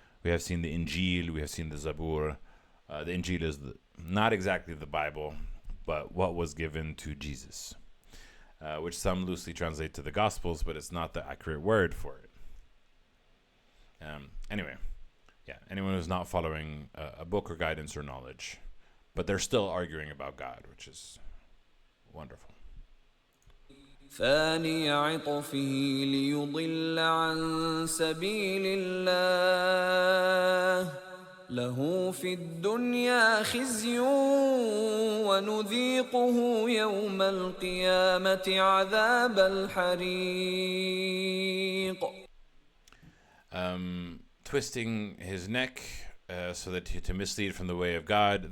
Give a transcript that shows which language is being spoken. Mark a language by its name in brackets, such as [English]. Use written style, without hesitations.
[English] We have seen the Injil, we have seen the Zabur. The Injil is not exactly the Bible, but what was given to Jesus, which some loosely translate to the Gospels, but it's not the accurate word for it. Anyway. Yeah, anyone who's not following a book or guidance or knowledge, but they're still arguing about God, which is wonderful. [Arabic] ثاني عطفه ليضل عن سبيل الله له في الدنيا خزي ونذيقه يوم القيامة عذاب الحريق. [English] Twisting his neck so that to mislead from the way of God.